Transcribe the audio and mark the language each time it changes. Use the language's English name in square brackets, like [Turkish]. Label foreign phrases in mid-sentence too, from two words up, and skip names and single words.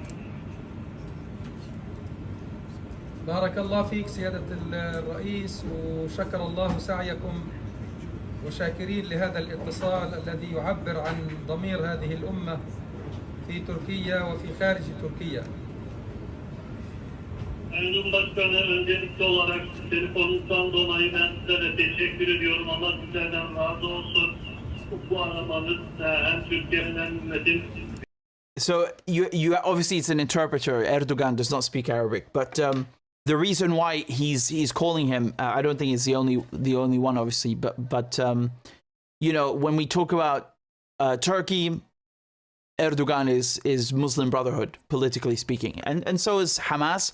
[Arabic] بارك الله فيك سيادة الرئيس، وشكر الله سعيكم، وشاكرين لهذا الاتصال الذي يعبر عن ضمير هذه الأمة في تركيا وفي خارج تركيا. [Turkish] Cumhurbaşkanı, öncelikli olarak telefonunuzdan dolayı ben size de teşekkür ediyorum. Allah sizlerden razı olsun. Bu aramanız hem Türkiye'nin hem ümmetin. [English] So you obviously, it's an interpreter. Erdogan does not speak Arabic, but the reason why he's calling him, I don't think he's the only one, obviously, but you know, when we talk about Turkey, Erdogan is Muslim Brotherhood, politically speaking, and so is Hamas.